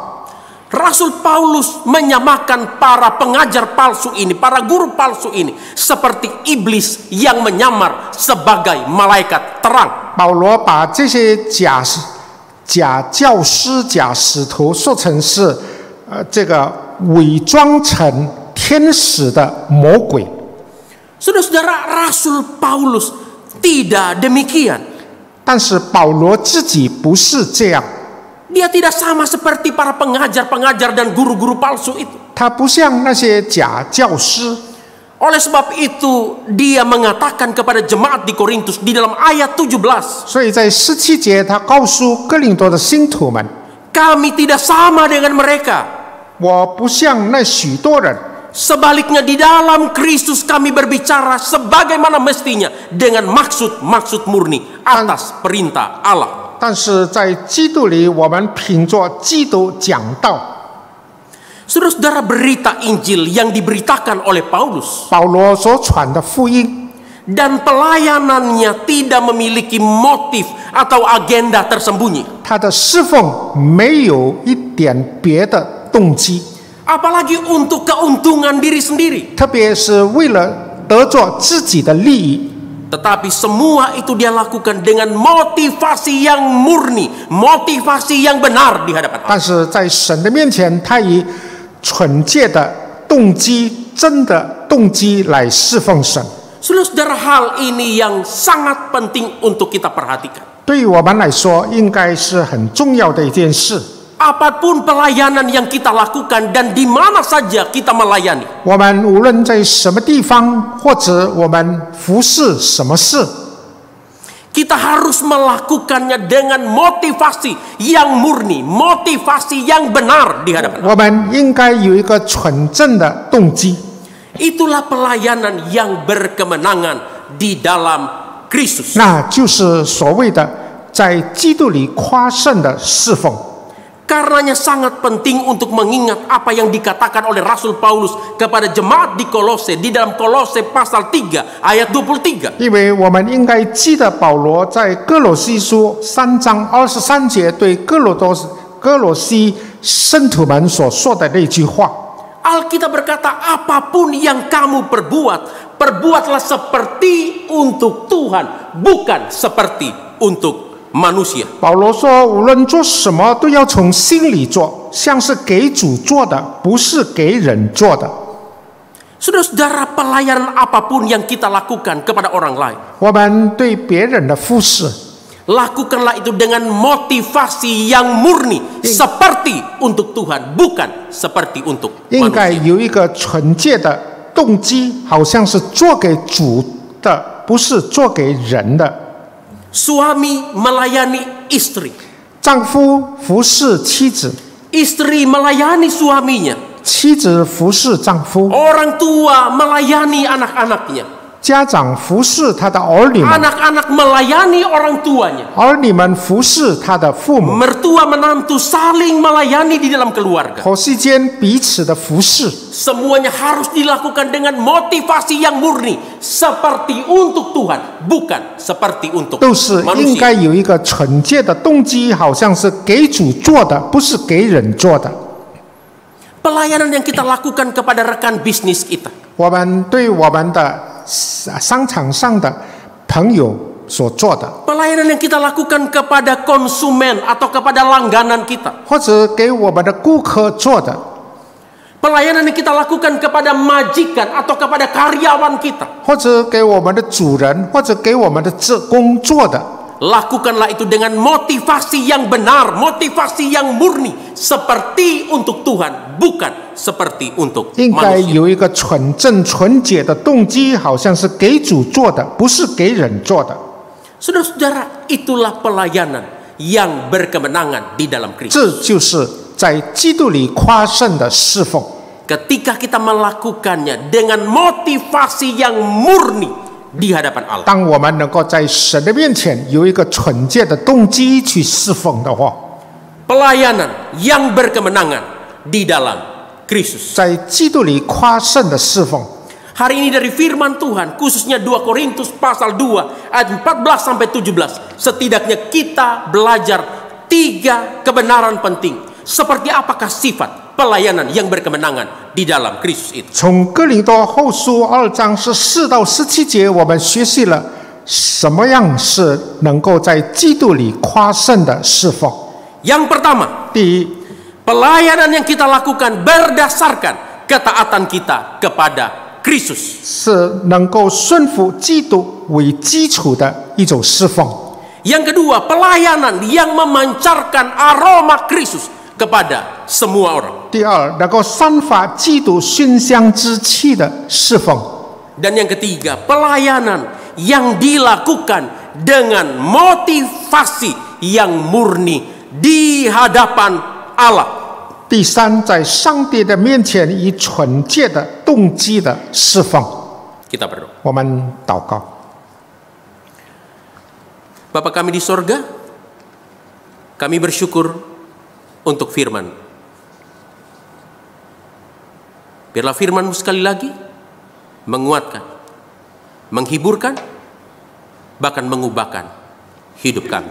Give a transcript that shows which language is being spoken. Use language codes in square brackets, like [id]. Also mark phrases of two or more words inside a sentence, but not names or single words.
[id] Rasul Paulus menyamakan para pengajar palsu ini, para guru palsu ini seperti iblis yang menyamar sebagai malaikat terang. [zh] 保罗把这些假教师、假使徒说成是这个伪装成天使的魔鬼。 [id] Saudara-saudara, Rasul Paulus tidak demikian. [zh] 但是保罗自己不是这样， [id] Dia tidak sama seperti para pengajar-pengajar dan guru-guru palsu itu. [zh] 他不像那些假教师。 [id] Oleh sebab itu, dia mengatakan kepada jemaat di Korintus di dalam ayat 17, [zh] 所以在17节，他告诉哥林多的信徒们： [id] kami tidak sama dengan mereka. [zh] 我不像那许多人， [id] Sebaliknya di dalam Kristus kami berbicara sebagaimana mestinya dengan maksud-maksud murni atas perintah Allah. [zh] 但是在基督里，我们凭着基督讲道。 [id] Saudara-saudara, berita Injil yang diberitakan oleh Paulus [zh] 保罗所传的福音， [id] dan pelayanannya tidak memiliki motif atau agenda tersembunyi. [zh] 他的侍奉没有一点别的动机， [id] Apalagi untuk keuntungan diri sendiri. [zh] 特别是为了得着自己的利益。 [id] Tetapi semua itu dia lakukan dengan motivasi yang murni, motivasi yang benar di hadapan Allah. [zh] 但是在神的面前，他以纯洁的动机、真的动机来侍奉神。 [id] Saudara, hal ini yang sangat penting untuk kita perhatikan. [zh] 对于我们来说，应该是很重要的一件事。 [id] Apapun pelayanan yang kita lakukan dan di mana saja kita melayani, [zh] 我们无论在什么地方，或者我们服侍什么事， [id] kita harus melakukannya dengan motivasi yang murni, motivasi yang benar di hadapan Allah. [zh] 我们应该有一个纯正的动机。 [id] Itulah pelayanan yang berkemenangan di dalam Kristus. [zh] 那就是所谓的在基督里夸胜的侍奉。 [id] Karenanya sangat penting untuk mengingat apa yang dikatakan oleh Rasul Paulus kepada jemaat di Kolose, di dalam Kolose pasal 3 ayat 23. [zh] 因为我们应该记得保罗在哥罗西书3章23节对哥罗西圣徒们所说的那句话。 [id] Alkitab berkata, apapun yang kamu perbuat, perbuatlah seperti untuk Tuhan, bukan seperti untuk manusia. [zh] 保罗说，无论做什么都要从心里做，像是给主做的，不是给人做的。 [id] Saudara-saudara, pelayanan apapun yang kita lakukan kepada orang lain, [zh] 我们对别人的服侍， [id] lakukanlah itu dengan motivasi yang murni, seperti untuk Tuhan, bukan seperti untuk [zh] 应该 [id] manusia. [zh] 有一个纯洁的动机，好像是做给主的，不是做给人的。 [id] Suami melayani istri, [zh] 丈夫服侍妻子， [id] istri melayani suaminya, [zh] 妻子服侍丈夫， [id] orang tua melayani anak-anaknya, [zh] 家长服侍他的儿女们， [id] anak-anak melayani orang tuanya, [zh] 儿女们服侍他的父母， [id] mertua menantu saling melayani di dalam keluarga. [zh] 婆媳间彼此的服侍。 [id] Semuanya harus dilakukan dengan motivasi yang murni, seperti untuk Tuhan, bukan seperti untuk [zh] 都是应该 [id] manusia. [zh] 有一个纯洁的动机，好像是给主做的，不是给人做的。 [id] Pelayanan yang kita lakukan kepada rekan bisnis kita, [zh] 我们对我们的商场上的朋友所做的， [id] pelayanan yang kita lakukan kepada konsumen atau kepada langganan kita, [zh] 或者给我们的顾客做的， [id] pelayanan yang kita lakukan kepada majikan atau kepada karyawan kita, [zh] 或者给我们的主人，或者给我们的职工做的， [id] lakukanlah itu dengan motivasi yang benar, motivasi yang murni, seperti untuk Tuhan, bukan seperti untuk [zh] 应该 [id] manusia. [zh] 有一个纯正纯洁的动机，好像是给主做的，不是给人做的。 [id] Saudara-saudara, itulah pelayanan yang berkemenangan di dalam Kristus. [zh] 这就是在基督里夸胜的侍奉。 [id] Ketika kita melakukannya dengan motivasi yang murni di hadapan Allah. [zh] 当我们能够在神的面前有一个纯洁的动机去侍奉的话， [id] Pelayanan yang berkemenangan di dalam Kristus. [zh] 在基督里夸胜的侍奉。 [id] Hari ini dari firman Tuhan, khususnya 2 Korintus pasal 2 ayat 14 sampai 17, setidaknya kita belajar 3 kebenaran penting. Seperti apakah sifat pelayanan yang berkemenangan di dalam Kristus itu? [zh] 从哥林多后书2章14到17节，我们学习了什么样是能够在基督里夸胜的侍奉。 [id] Yang pertama, [zh] 第一， [id] pelayanan yang kita lakukan berdasarkan ketaatan kita kepada Kristus. [zh] 是能够顺服基督为基础的一种侍奉。 [id] Yang kedua, pelayanan yang memancarkan aroma Kristus kepada semua orang. [zh] 第二，能够散发基督熏香之气的侍奉。 [id] Dan yang ketiga, pelayanan yang dilakukan dengan motivasi yang murni di hadapan Allah. [zh] 第三，在上帝的面前以纯洁的动机的侍奉。 [id] Kita berdoa. [zh] 我们祷告， [id] Bapa kami di sorga, kami bersyukur untuk firman. Biarlah firman-Mu sekali lagi menguatkan, menghiburkan, bahkan mengubahkan hidup kami.